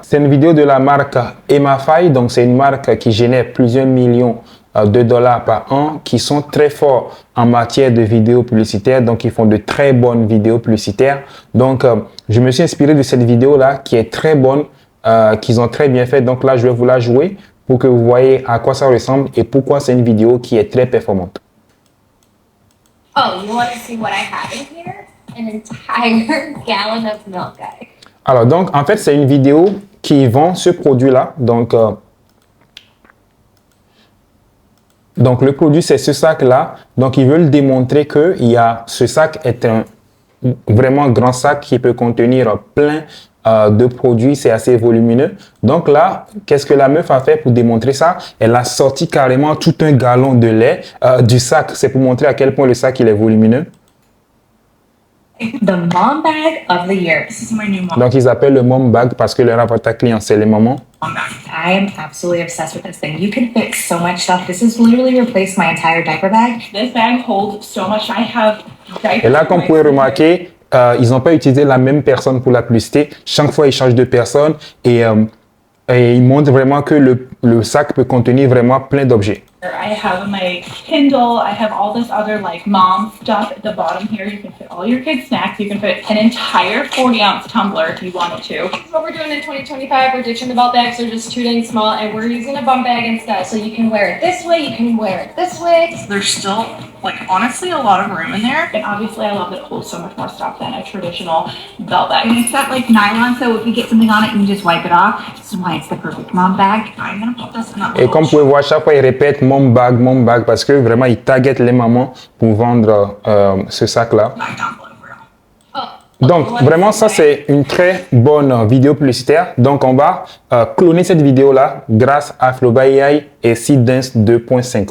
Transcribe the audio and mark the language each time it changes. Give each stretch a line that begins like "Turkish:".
French: C'est une vidéo de la marque Emafai, donc c'est une marque qui génère plusieurs millions de dollars par an, qui sont très forts en matière de vidéos publicitaires, donc ils font de très bonnes vidéos publicitaires. Donc je me suis inspiré de cette vidéo-là qui est très bonne, qu'ils ont très bien fait. Donc là, je vais vous la jouer pour que vous voyez à quoi ça ressemble et pourquoi c'est une vidéo qui est très performante.
English: Oh, you want to see what I have in here? An entire gallon of milk, guys.
French: Alors donc, en fait, c'est une vidéo qui vend ce produit-là. Donc le produit, c'est ce sac-là. Donc, ils veulent démontrer que ce sac est un vraiment grand sac qui peut contenir plein de produits. C'est assez volumineux. Donc là, qu'est-ce que la meuf a fait pour démontrer ça? Elle a sorti carrément tout un gallon de lait du sac. C'est pour montrer à quel point le sac il est volumineux.
English: The mom bag of the year. This is my new mom
French: Donc, ils appellent le mom bag parce que leur avatar client, c'est les mamans.
English: bag. I am absolutely obsessed with this thing. You can fit so much stuff. This has literally replaced my entire diaper bag. This bag holds so much. I have diapers.
French: Et là, comme vous pouvez remarquer, ils n'ont pas utilisé la même personne pour la publicité. Chaque fois, ils changent de personne et ils montrent vraiment que le sac peut contenir vraiment plein d'objets.
English: I have my Kindle. I have all this other like mom stuff at the bottom here. You can fit all your kids' snacks. You can fit an entire 40-ounce tumbler if you wanted to. This is what we're doing in 2025. We're ditching the belt bags. They're just too dang small, and we're using a bum bag instead. So you can wear it this way, you can wear it this way. There's still like honestly a lot of room in there. And obviously I love that it holds so much more stuff than a traditional belt bag. And it's got like nylon, so if you get something on it, you can just wipe it off. This is why it's the perfect mom bag. I'm gonna put this in that
French: Et comme vous pouvez voir, chaque fois, ils répètent mom bag, parce que vraiment, ils targetent les mamans pour vendre ce sac-là.
English: bag down below for y'all.
French: Donc, vraiment, ça, c'est une très bonne vidéo publicitaire. Donc, on va cloner cette vidéo-là grâce à Flova.ai et Seedance 2.5.